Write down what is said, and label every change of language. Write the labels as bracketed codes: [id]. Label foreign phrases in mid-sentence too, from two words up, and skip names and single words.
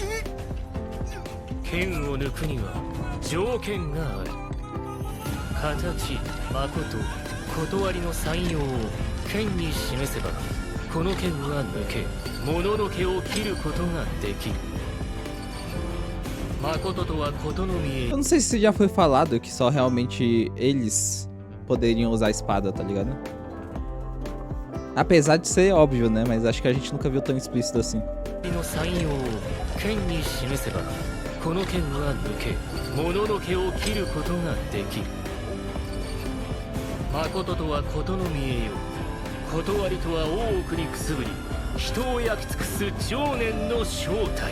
[ja] 剣を抜くには条件がある。形、誠、断りの3要を剣に示せばこの剣は抜け、もののけを切ることができる。誠とはことの見え。 [pt] Eu não sei se já foi falado que só realmente eles poderiam usar a espada, tá ligado? Apesar de ser óbvio, né? Mas acho que a gente nunca viu tão explícito assim. [ja] の3要を剣に示せばこの剣は抜け、もののけを切ることができる。誠とはことの見えよ。断りとは大奥にくすぶり人を焼き尽くす情念の正体。